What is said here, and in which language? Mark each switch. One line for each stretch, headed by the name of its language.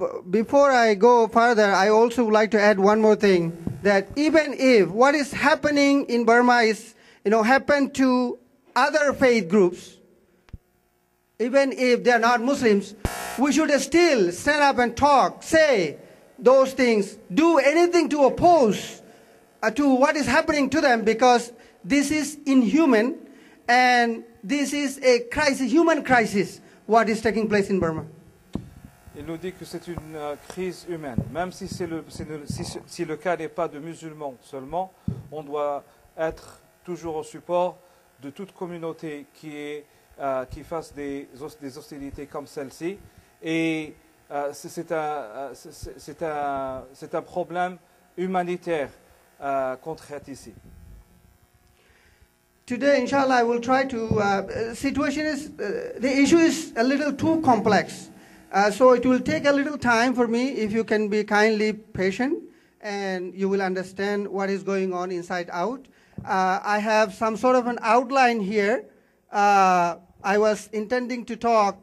English: Before I go further, I also would like to add one more thing, that even if what is happening in Burma is, happened to other faith groups, even if they are not Muslims, we should still stand up and talk, say those things, do anything to oppose to what is happening to them, because this is inhuman and this is a crisis, human crisis, what is taking place in Burma.
French: Il nous dit que c'est une crise humaine. Même si, si le cas n'est pas de musulmans seulement, on doit être toujours au support de toute communauté qui fasse des hostilités comme celle-ci. Et c'est un problème humanitaire qu'on traite ici.
English: Today, inshallah, I will try to, the issue is a little too complex. So it will take a little time for me, if you can be kindly patient, and you will understand what is going on inside out. I have some sort of an outline here. I was intending to talk.